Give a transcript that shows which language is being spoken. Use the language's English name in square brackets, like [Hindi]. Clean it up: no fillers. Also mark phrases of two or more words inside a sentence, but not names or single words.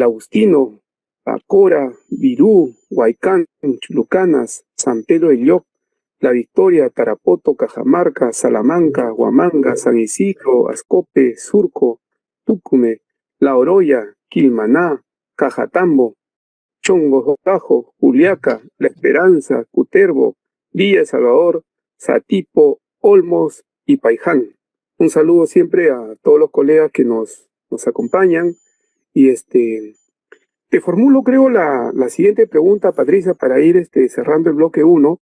[Spanish] Agustino, Pacora, Virú, Huaycán, Chulucanas, San Pedro de Lloc, La Victoria, Tarapoto, Cajamarca, Salamanca, Huamanga, San Isidro, Ascope, Surco, Túcume, La Oroya, Quilmaná, Cajatambo, Chongos, Tajo, Juliaca, La Esperanza, Cutervo, Villa El Salvador, Satipo, Olmos y Paiján. Un saludo siempre a todos los colegas que nos acompañan y te formulo, creo, la siguiente pregunta, Patricia, para ir cerrando el bloque 1.